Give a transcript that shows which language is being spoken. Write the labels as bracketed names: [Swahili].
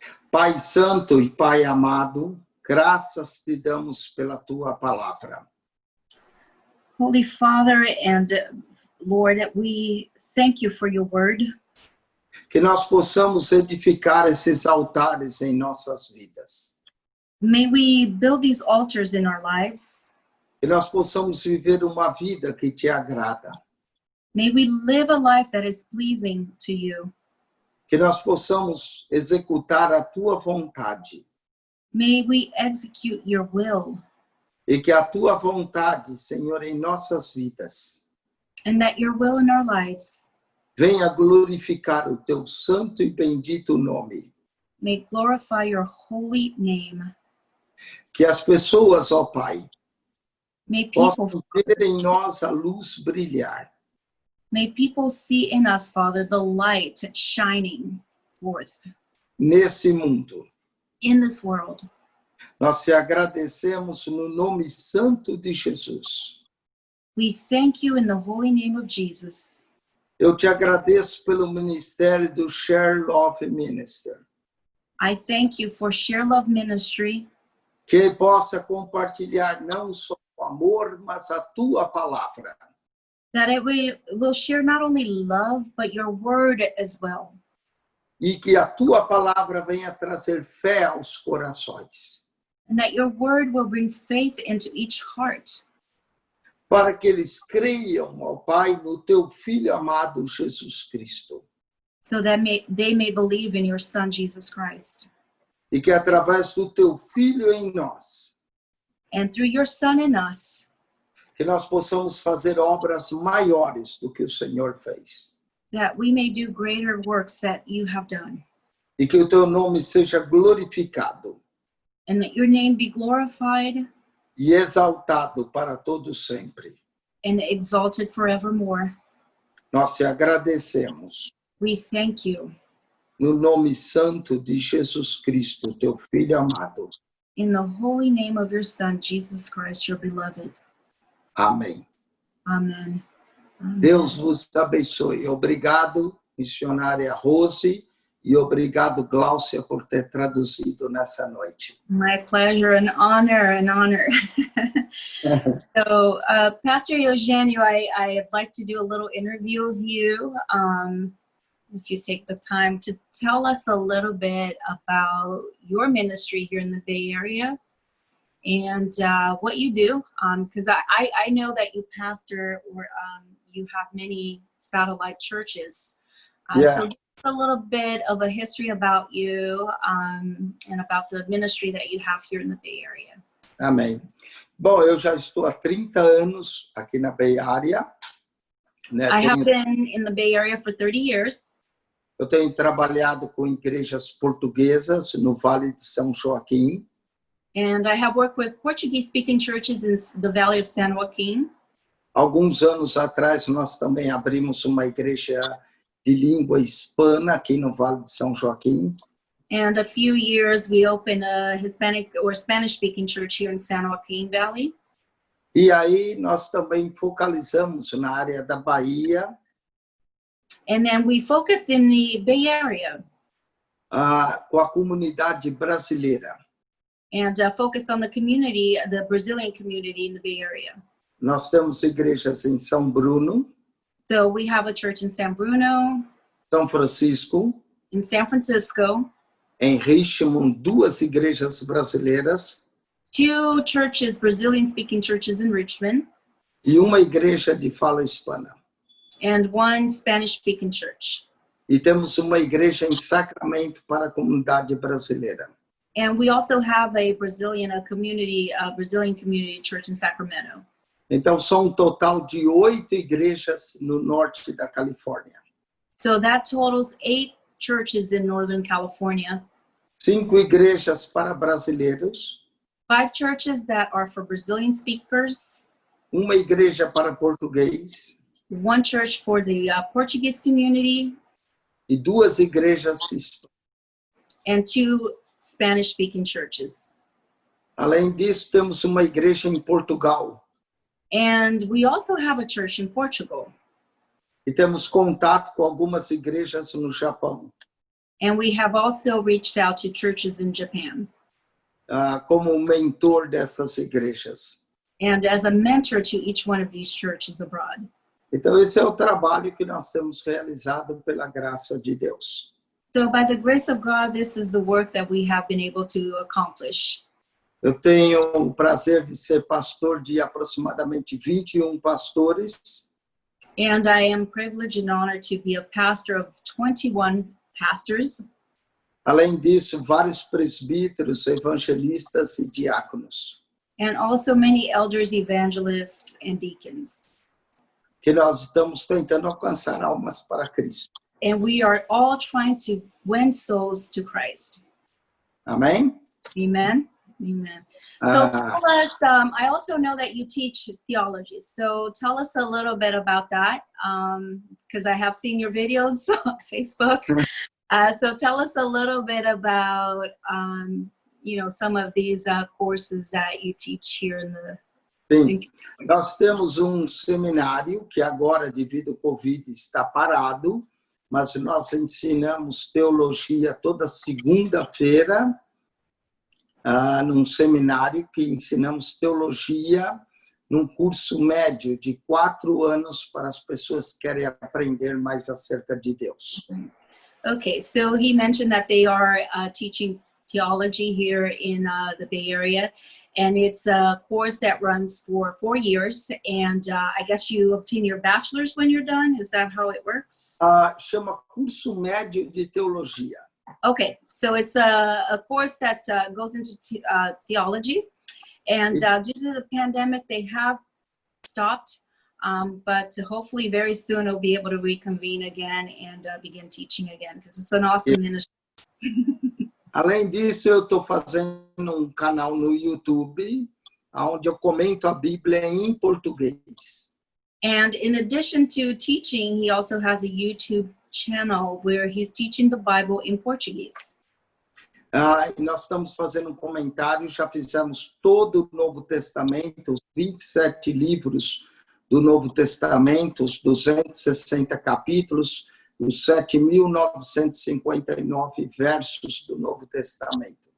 [Portuguese] Pai Santo e Pai amado, graças te damos pela tua palavra. [English] Holy Father and Lord, we thank you for your word. [Portuguese] Que nós possamos edificar esses altares em nossas vidas. [English] May we build these altars in our lives. [Portuguese] Que nós possamos viver uma vida que te agrada. [English] May we live a life that is pleasing to you. [Portuguese] Que nós possamos executar a tua vontade. [English] May we execute your will, [Portuguese] E que a tua vontade, Senhor, em nossas vidas, [English] and that your will in our lives [Portuguese] venha glorificar o teu santo e bendito nome. [English] may glorify your holy name. [Portuguese] Que as pessoas, ó Pai, [English] May people, [Portuguese] possam ver em nós a luz brilhar. [English] may people see in us, Father, the light shining forth [Portuguese] Nesse mundo. [English] in this world. [Portuguese] Nós te agradecemos no nome santo de Jesus. [English] We thank you in the holy name of Jesus. [Portuguese] Eu te agradeço pelo ministério do Share Love Minister, [English] I thank you for Share Love Ministry, [Portuguese] que possa compartilhar não só o amor, mas a tua palavra. [English] that it will share not only love, but your word as well. [Portuguese] E que a tua palavra venha trazer fé aos corações, [English] And that your word will bring faith into each heart, [Portuguese] para que eles creiam, ó Pai, no teu Filho amado Jesus Cristo. [English] so that they may believe in your Son, Jesus Christ. [Portuguese] E que através do teu Filho em nós, [English] And through your Son in us, [Portuguese] que nós possamos fazer obras maiores do que o Senhor fez. [English] that we may do greater works that you have done. [Portuguese] E que o teu nome seja glorificado [English] And that your name be glorified [Portuguese] e exaltado para todo sempre. [English] and exalted forevermore. [Portuguese] Nós te agradecemos [English] We thank you [Portuguese] no nome santo de Jesus Cristo, teu Filho amado. [English] in the holy name of your Son, Jesus Christ, your beloved. [Portuguese] Amém. [English] Amen. Amen. [Portuguese] Deus vos abençoe. Obrigado, missionária Rose, e obrigado, Gláucia, por ter traduzido nessa noite. [English] My pleasure and honor, an honor. So, Pastor Eugenio, I'd like to do a little interview of you. If you take the time to tell us a little bit about your ministry here in the Bay Area and what you do, because I know that you pastor or you have many satellite churches. Yeah. So just a little bit of a history about you and about the ministry that you have here in the Bay Area. [Portuguese] Amém. Bom, eu já estou há 30 anos aqui na Bay Area. Né? [English] I have been in the Bay Area for 30 years. [Portuguese] Eu tenho trabalhado com igrejas portuguesas no Vale de São Joaquim. [English] And I have worked with Portuguese-speaking churches in the Valley of San Joaquin. [Portuguese] Alguns anos atrás, nós também abrimos uma igreja de língua hispana aqui no Vale de São Joaquim. [English] And a few years, we opened a Hispanic or Spanish-speaking church here in San Joaquin Valley. [Portuguese] E aí nós também focalizamos na área da Bahia, [English] And then we focused in the Bay Area [Portuguese] com a comunidade brasileira. [English] and focused on the community, the Brazilian community in the Bay Area. [Portuguese] Nós temos igrejas em São Bruno, [English] So we have a church in San Bruno, [Portuguese] São Francisco, [English] in San Francisco, [Portuguese] em Richmond, 2 igrejas brasileiras [English] 2 churches, Brazilian-speaking churches in Richmond, [Portuguese] e uma igreja de fala hispana. [English] and 1 Spanish-speaking church. [Portuguese] E temos uma igreja em Sacramento para a comunidade brasileira. [English] And we also have a Brazilian community church in Sacramento. [Portuguese] Então, são um total de 8 igrejas no norte da Califórnia. [English] So that totals 8 churches in Northern California. [Portuguese] 5 igrejas para brasileiros, [English] 5 churches that are for Brazilian speakers, [Portuguese] uma igreja para português [English] 1 church for the Portuguese community, [Portuguese] e 2 igrejas hispanas. [English] and 2 Spanish-speaking churches. [Portuguese] Além disso, temos uma igreja em Portugal [English] And we also have a church in Portugal. [Portuguese] e temos contato com algumas igrejas no Japão, [English] And we have also reached out to churches in Japan. [Portuguese] como mentor dessas igrejas. [English] And as a mentor to each one of these churches abroad. [Portuguese] Então, esse é o trabalho que nós temos realizado pela graça de Deus. [English] So by the grace of God, this is the work that we have been able to accomplish. [Portuguese] Eu tenho o prazer de ser pastor de aproximadamente 21 pastores. [English] And I am privileged and honored to be a pastor of 21 pastors. [Portuguese] Além disso, vários presbíteros, evangelistas e diáconos, [English] And also many elders, evangelists, and deacons. [Portuguese] que nós estamos tentando alcançar almas para Cristo. [English] And we are all trying to win souls to Christ. [Portuguese] Amém? [English] Amen. Amen. So Ah, tell us, I also know that you teach theology. So tell us a little bit about that, because I have seen your videos on Facebook. So tell us a little bit about, some of these courses that you teach here in the... [Portuguese] sim, nós temos um seminário que agora, devido ao Covid, está parado, mas nós ensinamos teologia toda segunda-feira, num seminário que ensinamos teologia num curso médio de 4 anos para as pessoas que querem aprender mais acerca de Deus. [English] Okay, so he mentioned that they are teaching theology here in the Bay Area, and it's a course that runs for 4 years, and I guess you obtain your bachelor's when you're done. Is that how it works? [Portuguese] Chama Curso Médio de Teologia. [English] Okay, so it's a course that goes into theology, and due to the pandemic, they have stopped, but hopefully very soon we'll be able to reconvene again and begin teaching again, because it's an awesome ministry. [Portuguese] Além disso, eu estou fazendo um canal no YouTube, onde eu comento a Bíblia em português. [English] And in addition to teaching, he also has a YouTube channel where he's teaching the Bible in Portuguese. [Portuguese] E nós estamos fazendo um comentário, já fizemos todo o Novo Testamento, os 27 livros do Novo Testamento, os 260 capítulos, os 7.959 versos do Novo Testamento.